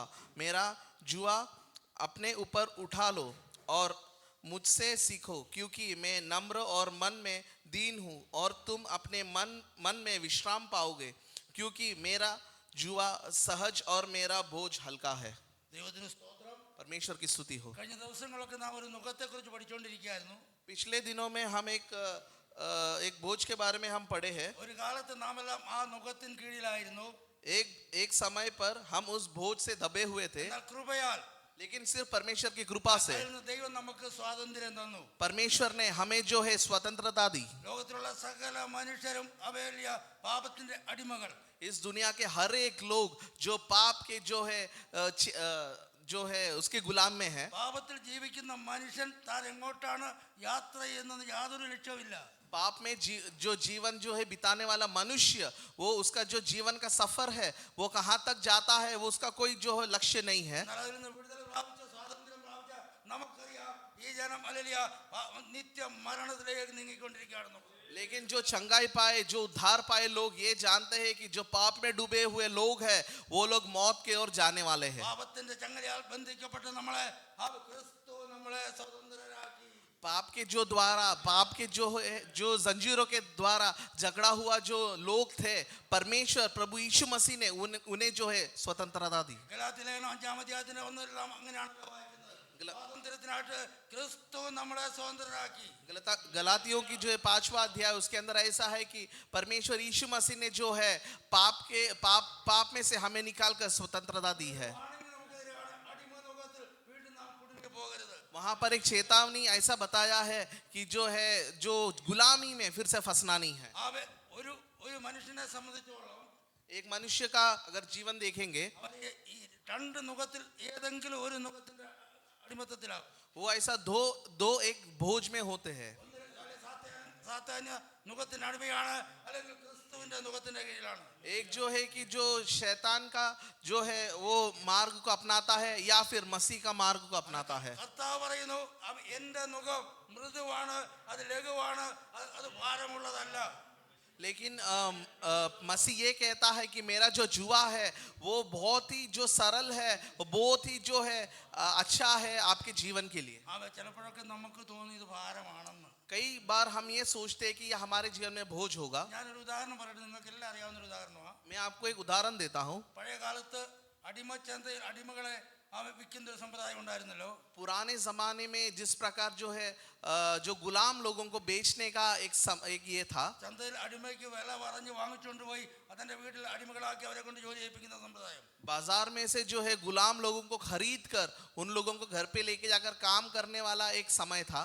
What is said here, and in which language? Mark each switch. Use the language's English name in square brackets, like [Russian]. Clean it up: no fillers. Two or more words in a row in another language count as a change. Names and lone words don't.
[Hindi] मेरा जुआ अपने ऊपर उठा लो और मुझसे सीखो, क्योंकि मैं नम्र और मन में दीन हूँ, और तुम अपने मन में विश्राम पाओगे, क्योंकि मेरा जुआ सहज और मेरा बोझ हल्का है। [Malayalam] ദൈവത്തിന് സ്തോത്രം. [Hindi] परमेश्वर की स्तुति हो। [Malayalam] കഴിഞ്ഞ ദിവസങ്ങളൊക്കെ നാം ഒരു നുഖത്തെക്കുറിച്ച് പഠിച്ചുകൊണ്ടിരിക്കുകയായിരുന്നു. [Hindi] पिछले दिनों में हम एक बोझ के बारे में हम पढ़े हैं। [Malayalam] ഒരു കാലത്ത് നാം എല്ലാം ആ നുഖത്തിന് കീഴിലായിരുന്നു. [Hindi] एक समय पर हम उस बोझ से दबे हुए थे, [Malayalam] എന്നാൽ കൃപയാൽ [Hindi] लेकिन सिर्फ परमेश्वर की कृपा से [Malayalam] അതിൽ നിന്ന് ദൈവം നമുക്ക് സ്വാതന്ത്ര്യം തന്നു. [Hindi] परमेश्वर ने हमें जो है स्वतंत्रता दी। [Malayalam] ലോകത്തിലുള്ള സകല മനുഷ്യരും അവേലിയ പാപത്തിന്റെ അടിമകൾ. [Hindi] इस दुनिया के हर एक लोग जो पाप के जो है उसके गुलाम में है। [Malayalam] പാപത്തിൽ ജീവിക്കുന്ന മനുഷ്യൻ താൻ എങ്ങോട്ടാണ് യാത്ര ചെയ്യുന്നത് യാതൊരു ലക്ഷ്യമില്ല. [Hindi] पाप में जो जीवन जो है बिताने वाला मनुष्य, वो उसका जो जीवन का सफर है वो कहाँ तक जाता है, वो उसका कोई जो है लक्ष्य नहीं है। [Malayalam] എന്നാൽ അതിൽ നിന്ന് വിടുതൽ പ്രാപിച്ച സ്വാതന്ത്ര്യം പ്രാപിച്ച നമുക്കറിയാം ഈ ജനം അലലിയ നിത്യ മരണത്തിലേക്ക് നീങ്ങിക്കൊണ്ടിരിക്കുകയാണെന്ന്. [Hindi] लेकिन जो चंगाई पाए, जो उद्धार पाए लोग ये जानते हैं कि जो पाप में डूबे हुए लोग हैं वो लोग मौत की ओर जाने वाले हैं। [Malayalam] പാപത്തിന്റെ ചങ്ങലയാൽ ബന്ധിക്കപ്പെട്ട നമ്മളെ ക്രിസ്തു നമ്മളെ സ്വതന്ത്രരാക്കി. [Hindi] पाप के जो द्वारा, पाप के जो जंजीरों के द्वारा झगड़ा हुआ जो लोग थे, परमेश्वर प्रभु यीशु मसीह ने उन्हें जो है स्वतंत्रता दी। [Malayalam] ഗലാത്യലേഖനം 5-ാം അധ്യായത്തിന്റെ 1-ാം അങ്ങനെയാണ് വായിക്കുന്നത്. സ്വാതന്ത്ര്യത്തിനായിട്ട് ക്രിസ്തു നമ്മളെ സ്വതന്ത്രരാക്കി. [Hindi] गलातियों की जो है 5वां अध्याय, उसके अंदर ऐसा है कि परमेश्वर यीशु मसीह ने जो है पाप में से हमें निकाल कर स्वतंत्रता दी है। वहां पर एक चेतावनी ऐसा बताया है कि जो गुलामी में फिर से फंसना नहीं है। [Malayalam] ഒരു മനുഷ്യനെ സംബന്ധിച്ചോളം [Hindi] एक मनुष्य का अगर जीवन देखेंगे, [Malayalam] ഈ രണ്ട് നുഖത്തിൽ ഏതെങ്കിലും ഒരു നുഖത്തിന്റെ അടിമത്തത്തിലാവും. [Hindi] वो ऐसा दो एक बोझ में होते हैं। [Malayalam] സാത്താന്യ നുഖത്തിന്റെ അടിമയാണ്, അല്ലെങ്കിൽ ക്രിസ്തുവിന്റെ നുഖത്തിന്റെ കീഴിലാണ്. [Hindi] एक जो है कि जो शैतान का जो है वो मार्ग को अपनाता है, या फिर मसीह का मार्ग को अपनाता है। [Malayalam] കർത്താവ് പറയുന്നു എന്റെ നുഖം മൃദുവാണ്, അത് ലഘുവാണ്, അത് ഭാരമുള്ളതല്ല. [Hindi] लेकिन मसीह ये कहता है कि मेरा जो जुआ है वो बहुत ही जो सरल है, वो बहुत ही जो है अच्छा है आपके जीवन के लिए। [Malayalam] ചിലപ്പോഴൊക്കെ നമുക്ക് തോന്നി ഇത് ഭാരമാണെന്ന്. [Hindi] कई बार हम ये सोचते हैं कि ये हमारे जीवन में बोझ होगा। [Malayalam] ഞാനൊരു ഉദാഹരണം പറയട്ടെ, നിങ്ങൾക്ക് എല്ലാം അറിയാവുന്ന ഒരു ഉദാഹരണമാണ്. [Hindi] मैं आपको एक उदाहरण देता हूँ। [Malayalam] പഴയ കാലത്ത് അടിമച്ചന്തയിൽ അടിമകളെ വിൽക്കുന്ന ഒരു സമ്പ്രദായം ഉണ്ടായിരുന്നല്ലോ. [Hindi] पुराने जमाने में जिस प्रकार जो है जो गुलाम लोगों को बेचने का एक ये था, [Malayalam] ചന്തയിൽ അടിമയ്ക്ക് വില പറഞ്ഞ് വാങ്ങിച്ചുകൊണ്ട് പോയി അതെന്റെ വീട്ടിൽ അടിമകളാക്കി അവരെ കൊണ്ട് ജോലി ചെയ്യിപ്പിക്കുന്ന സമ്പ്രദായം. [Hindi] बाजार में से जो है गुलाम लोगों को खरीद कर उन लोगों को घर पे लेके जाकर काम करने वाला एक समय था।